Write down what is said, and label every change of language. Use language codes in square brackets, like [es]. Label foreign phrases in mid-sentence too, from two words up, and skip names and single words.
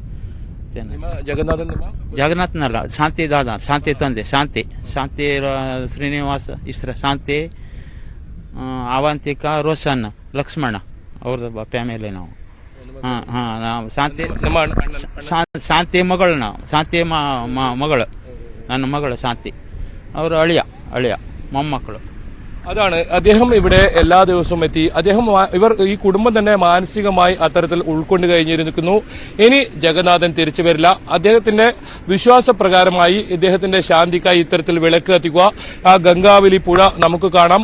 [kn] ಜಗನ್ನಾಥನಲ್ಲ, ಶಾಂತಿ ದಾದ, ಶಾಂತಿ ತಂದೆ, ಶಾಂತಿ ಶ್ರೀನಿವಾಸ ಇಸ್ರ, ಶಾಂತಿ ಅವಂತಿಕಾ, ರೋಷನ್, ಲಕ್ಷ್ಮಣ ಅವ್ರದ್ದು ಫ್ಯಾಮಿಲಿ ನಾವು. ನಾವು ಶಾಂತಿ ಮಗಳು, ನಾವು ಶಾಂತಿ ಮಗಳು, ನನ್ನ ಮಗಳು ಶಾಂತಿ, ಅವರು ಅಳಿಯ ಮೊಮ್ಮಕ್ಕಳು. [ml] അതാണ് അദ്ദേഹം ഇവിടെ എല്ലാ ദിവസവും എത്തി. ഈ കുടുംബം തന്നെ മാനസികമായി അത്തരത്തിൽ ഉൾക്കൊണ്ട് കഴിഞ്ഞിരിക്കുന്നു. ഇനി ജഗന്നാഥൻ തിരിച്ചു വരില്ല. അദ്ദേഹത്തിന്റെ വിശ്വാസപ്രകാരമായി ഇദ്ദേഹത്തിന്റെ ശാന്തിക്കായി ഇത്തരത്തിൽ വിളക്ക് കത്തിക്കുക. ആ ഗംഗാവലി പുഴ നമുക്ക് കാണാം.